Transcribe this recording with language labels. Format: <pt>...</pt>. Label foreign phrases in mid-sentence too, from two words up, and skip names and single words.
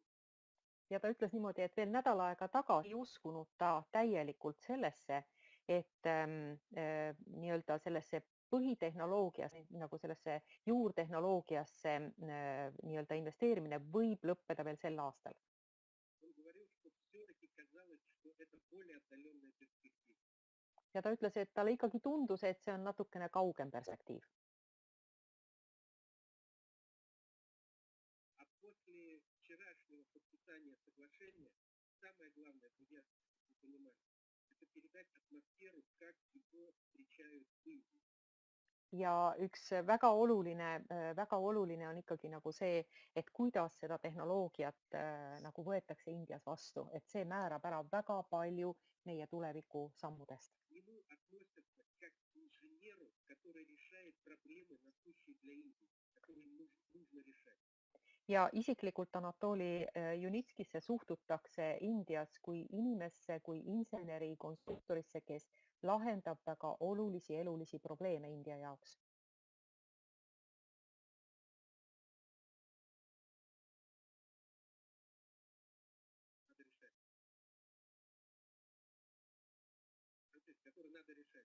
<et>Ja ta ütles niimoodi, et veel nädal aega tagasi ei uskunud ta täielikult sellesse, et nii-öelda sellesse põhitehnoloogiasse, nagu sellesse juurtehnoloogiasse nii-öelda investeerimine võib lõppeda veel sel aastal.</et> <ru>Он говорил, что все-таки казалось, что это более отдаленная перспектива.</ru> <et>Ja ta ütles, et talle ikkagi tundus, et see on natukene kaugem perspektiiv.</et> <ru>А после вчерашнего подписания соглашения самое главное, друзья, чтобы вы понимали, это передать атмосферу, как его встречают в Индии.</ru> <et>Ja üks väga oluline on ikkagi nagu see, et kuidas seda tehnoloogiat nagu võetakse Indias vastu, et see määrab ära väga palju meie tuleviku sammudest.</et> <ru>К нему относятся как к инженеру, который решает проблемы, насущие для Индии, которые нужно решать.</ru> <et>Ja isiklikult Anatoli Junitskisse suhtutakse Indias kui inimesse, kui inseneri, konstruktorisse, kes lahendab väga olulisi elulisi probleeme India jaoks.</et> <ru>Надо решать. Которые надо решать.</ru>